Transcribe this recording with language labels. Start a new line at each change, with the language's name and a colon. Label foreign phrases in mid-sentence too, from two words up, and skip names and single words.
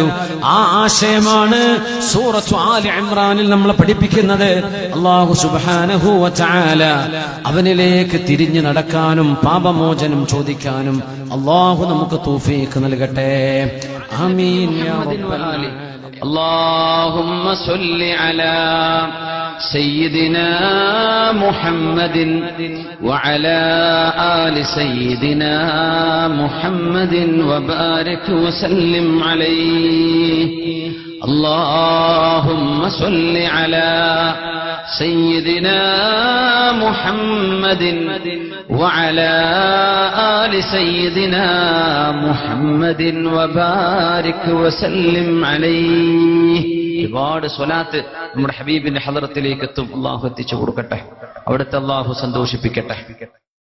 Malayalam: ആ ആശയമാണ് സൂറത്തു ആലി ഇംറാനിൽ നമ്മളെ പഠിപ്പിക്കുന്നത്.
Arabic: الله سبحانه وتعالى
Malayalam: അവനിലേക്ക് തിരിഞ്ഞു നടക്കാനും പാപമോചനം ചോദിക്കാനും അല്ലാഹു നമുക്ക് തൗഫീഖ് നൽകട്ടെ.
Arabic: آمين يا رب العالمين. اللهم صل على سيدنا محمد وعلى آل سيدنا محمد وبارك وسلم عليه. اللهم صل على سيدنا محمد وعلى آل سيدنا محمد وبارك وسلم عليه.
Malayalam: ഒരുപാട് സ്വലാത്ത് നമ്മുടെ ഹബീബിന്റെ ഹളറത്തിലേക്ക് എത്തും. അള്ളാഹു എത്തിച്ചു കൊടുക്കട്ടെ, അവിടുത്തെ അള്ളാഹു സന്തോഷിപ്പിക്കട്ടെ.